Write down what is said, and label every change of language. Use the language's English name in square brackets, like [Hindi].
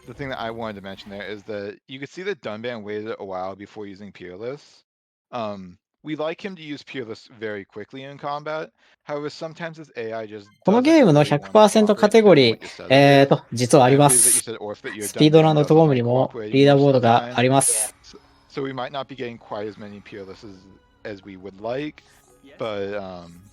[English] The thing that I wanted to mention there is that you could see that Dunban waited a while before using Peerless. We like him to use Peerless very quickly in combat. However, sometimes his AI just [Japanese] このゲームの 100% カテゴリー、実はあります。スピードランドとゴムにもリーダーボードがあります。 [English] So we might not be getting quite as many Peerlesses as we would like, but